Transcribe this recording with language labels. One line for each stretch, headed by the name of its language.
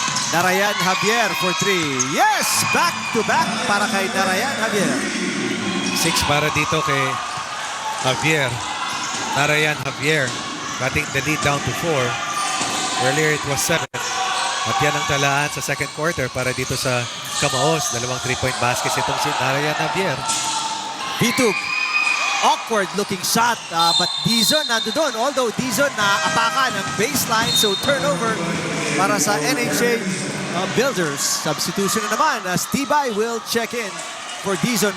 English: Narayan Javier for 3. Yes! Back-to-back
Filipino: para kay
English: Narayan Javier.
Filipino: 6 para dito kay Javier.
English: Narayan Javier cutting the lead down to 4. Earlier it was 7.
Filipino: At yan ang talaan sa second quarter para dito sa Kamaos.
English: 2 3-point baskets
Filipino: itong si
English: Narayan Javier. Vitug, awkward looking shot, but Dizon
Filipino: nandoon.
English: Although
Filipino: Dizon na-apakan ng baseline,
English: so turnover
Filipino: para sa NHA Builders.
English: Substitution
Filipino: na naman
English: as Tibay will check in for Dizon.